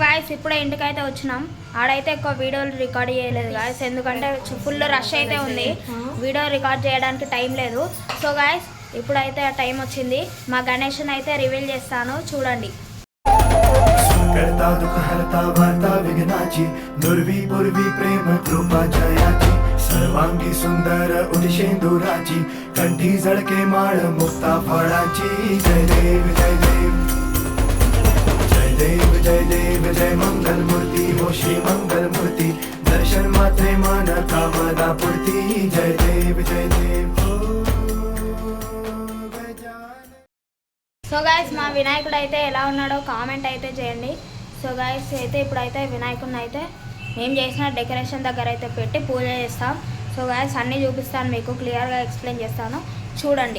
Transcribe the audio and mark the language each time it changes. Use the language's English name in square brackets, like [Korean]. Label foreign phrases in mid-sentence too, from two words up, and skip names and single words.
[Telugu] ఇప్పుడే ఇంటికైతే వచ్చినాం. ఆడైతే ఎక్కువ వీడియోలు రికార్డ్ చేయలేదు గాయస్, ఎందుకంటే [English] full rush [Telugu] అయితే ఉంది, [English] video record [Telugu] చేయడానికి టైం లేదు. [English] so guys [Telugu] ఇప్పుడైతే టైం వచ్చింది, మా గణేష్ని అయితే రివీల్ చేస్తాను, చూడండి. [Marathi] करता दुख हरता वार्ता विघ्नाची दुर्वी पूर्वी प्रेम कृपा जयाची सर्वांगी सुंदर उदिशेंदुराची कंठी झळके माळ मुक्ता फळाची जय देव जय देव जय देव जय देव जय मंगल मूर्ती हो श्री मंगल मूर्ती दर्शन मात्रे मन कामना पूर्ती जय देव जय देव. [English] so guys [Telugu] మా వినాయకుడు అయితే ఎలా ఉన్నాడో కామెంట్ అయితే చేయండి. [English] so guys [Telugu] అయితే ఇప్పుడైతే వినాయకుడిని అయితే మేము చేసిన డెకరేషన్ దగ్గర అయితే పెట్టి పూజ చేస్తాం. [English] so guys [Telugu] అన్నీ చూపిస్తాను, మీకు క్లియర్గా ఎక్స్ప్లెయిన్ చేస్తాను, చూడండి.